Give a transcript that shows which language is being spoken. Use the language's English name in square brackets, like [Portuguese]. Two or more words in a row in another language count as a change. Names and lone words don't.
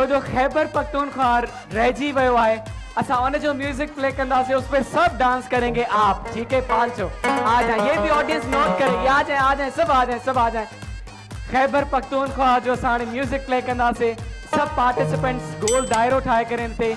[Sindhi] जो खैबर पख्तूनख्वा रहिजी वियो आहे असा उन जो म्यूजिक प्ले कंदासीं [Urdu] اس پر سب ڈانس کریں گے آپ ٹھیک ہے پانچوں آ جائے یہ بھی آڈینس نوٹ کرے آ جائے سب آ جائے [Sindhi] खैबर पख्तूनख्वा जो साणे म्यूजिक प्ले कंदासीं सब पार्टिसिपेंट्स गोल दायरो ठाए करे इन ते